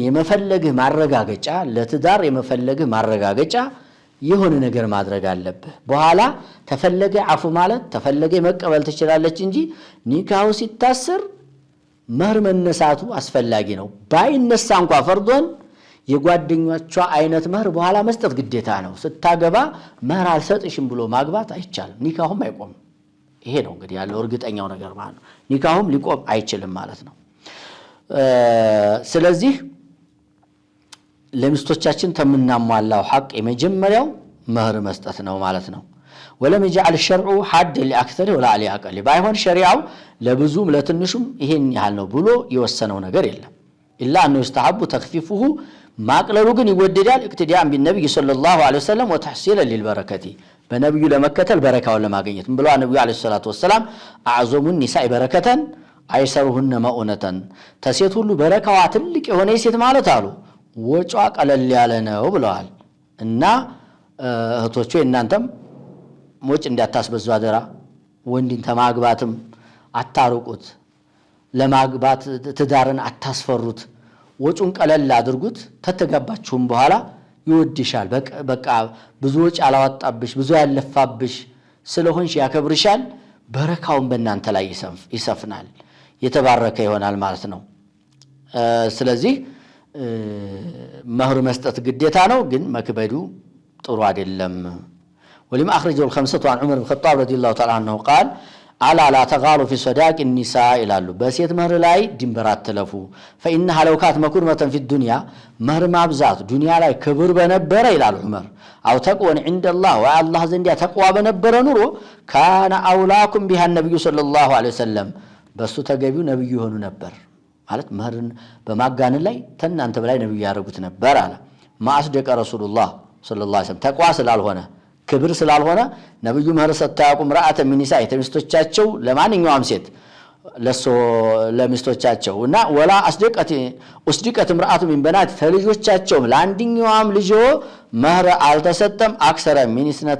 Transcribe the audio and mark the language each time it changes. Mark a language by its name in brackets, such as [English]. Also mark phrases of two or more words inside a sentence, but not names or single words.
[Amharic] የመፈለግህ ማረጋገጫ ለትዳር የመፈለግህ ማረጋገጫ የሆነ ነገር ማድረግ አለበት በኋላ ተፈለገ አፉ ማለት ተፈለገ መቀበል ትችላለች እንጂ ኒካው ሲታሰር መህር መነሳቱ አስፈላጊ ነው ባይነሳ እንኳን ፈርዶን የጓደኞቿ አይነት መህር በኋላ መስጠት ግዴታ ነው ስታገባ መህር አልሰጥሽም ብሎ ማግባት አይቻልም ኒካሁም አይቆም ይሄ ነው እንግዲህ ያለው እርግጠኛው ነገር ማለት ነው ኒካሁም ሊቆም አይችልም ማለት ነው ስለዚህ ለሚስቶቻችን ተምናሟላው ሐቅ የመጀመሪያው መህር መስጠት ነው ማለት ነው [Arabic] ولم يجعل الشرع حد لاكثر ولا لاقل [Amharic] بايሆን ሸሪዓው ለብዙም ለትንሹም ይሄን ያህል ነው ብሎ የወሰነው ነገር የለም [Arabic] الا انه يستحب تخفيفه [Amharic] ማቅለሉ ግን ይወደዳል [Arabic] اقتداء بالنبي صلى الله عليه وسلم وتحصيلا للبركه [Amharic] በነብዩ ለመከተል በረካውን ለማግኘት ምን ብለው ነብዩ [Arabic] عليه الصلاة والسلام أعظم النساء بركة أيسرهن مؤونة [Amharic] ተሴት ሁሉ በረካዋ ትልቅ የሆነ ሴት ማለት አሉ ወጫ ቀለል ያለ ነው ብለዋል እና እህቶቹ እናንተም ሞጭ እንዳታስበዙ አደራ ወንድን ተማግባትም አታሩቁት ለማግባት ትዳርን አታስፈሩት ወጩን ቀለል አድርጉት ተተጋባችሁም በኋላ ይወድሻል በቃ ብዙ ወጭ አላወጣብሽ ብዙ ያለፋብሽ ስለሆንሽ ያከብርሻል በረካውን በእናንተ ላይ ይሰፍናል የተባረከ ይሆናል ማለት ነው። ስለዚህ መህር መስጠት ግዴታ ነው፣ ግን መክበዱ ጥሩ አይደለም። [Arabic] ولما أخرجه الخمسة عن عمر بن الخطاب رضي الله تعالى عنه قال ألا لا تغالوا في صداق النساء [Amharic] ይላሉ በሴት መህር ላይ ድንበር አትለፉ [Arabic] فإنها لو كانت مكرمة في الدنيا [Amharic] መህር ማብዛት ዱንያ ላይ ክብር በነበረ ይላሉ ዑመር [Arabic] أو تقوى عند الله والله [Amharic] ዘንድ ተቅዋ በነበረ ኑሮ [Arabic] كان أولاكم بها النبي صلى الله عليه وسلم [Amharic] በሱ ተገቢው ነብዩ ሆኑ ነበር ማለት መህርን በማጋነን ላይ ተናንተ በላይ ነብዩ ያረጉት ነበር አለ [Arabic] ما أصدق رسول الله صلى الله عليه وسلم [Amharic] ተቅዋ ስላልሆነ ክብር ስላልሆነ ነብዩ መህር ሰጣቁም [Arabic] امرأة من نسائه [Amharic] የተሚስቶቻቸው ለማንኛውም ሴት ለሚስቶቻቸውና [Arabic] ولا أصدقت امرأة من بناته [Amharic] ተልጆቻቸው ለአንድኛውም ልጅ መህር አልተሰጠም አክሰረ ሚኒስነተ